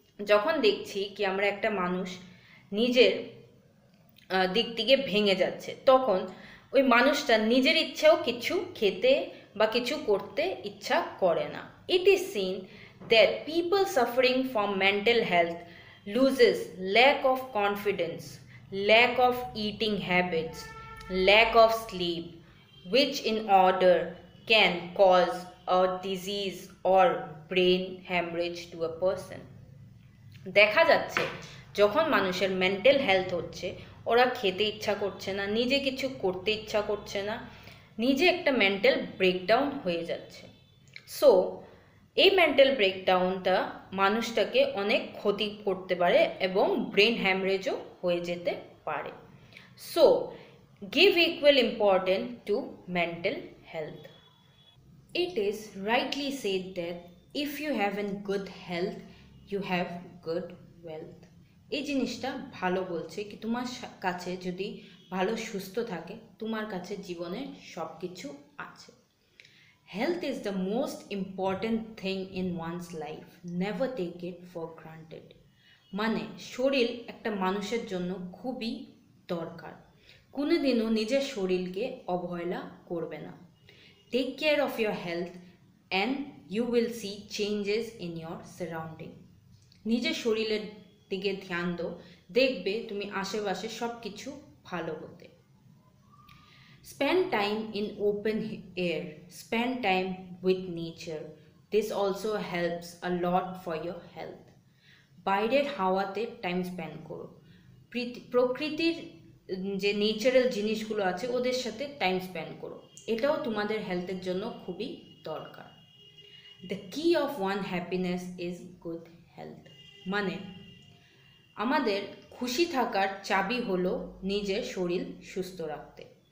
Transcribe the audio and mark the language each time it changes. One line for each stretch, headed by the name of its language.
Bangla: যখন দেখছি কি আমরা একটা মানুষ নিজের দিক থেকে ভেঙে যাচ্ছে, তখন ওই মানুষটা নিজের ইচ্ছেও কিছু খেতে বা কিছু করতে ইচ্ছা করে না।
English: It is seen that people suffering from mental health loses lack of confidence, lack of eating habits, lack of sleep, which in order can cause a disease or brain hemorrhage to a person.
Bangla: দেখা যাচ্ছে যখন মানুষের mental health হচ্ছে, ওরা খেতে ইচ্ছা করছে না, নিজে কিছু করতে ইচ্ছা করছে না, নিজে একটা মেন্টাল ব্রেকডাউন হয়ে যাচ্ছে। সো এই মেন্টাল ব্রেকডাউনটা মানুষটাকে অনেক ক্ষতি করতে পারে এবং ব্রেন হ্যামরেজও হয়ে যেতে পারে।
English: So give equal importance to mental health. It is rightly said that if you have a good health, you have good wealth.
Bangla: এই জিনিসটা ভালো বলছে কি তোমার কাছে যদি ভালো সুস্থ থাকে, তোমার কাছে জীবনের সব কিছু আছে।
English: Health is the most important thing in one's life. Never take it for granted.
Bangla: মানে শরীর একটা মানুষের জন্য খুবই দরকার। কোনোদিনও নিজের শরীরকে অবহেলা করবে না।
English: Take care of your health and you will see changes in your surrounding.
Bangla: নিজের শরীরের দিকে ধ্যান দাও, দেখবে তুমি আশেপাশে সব কিছু ভালো হতে।
English: Spend time in open air. Spend time with nature. This also helps a lot for your health.
Bangla: বাইরের হাওয়াতে টাইম স্পেন্ড করো, প্রকৃতির যে ন্যাচারাল জিনিসগুলো আছে ওদের সাথে টাইম স্পেন্ড করো, এটাও তোমাদের হেলথের জন্য খুবই দরকার।
English: The key of one happiness is good health.
Bangla: মানে আমাদের খুশি থাকার চাবি হলো নিজের শরীর সুস্থ রাখতে।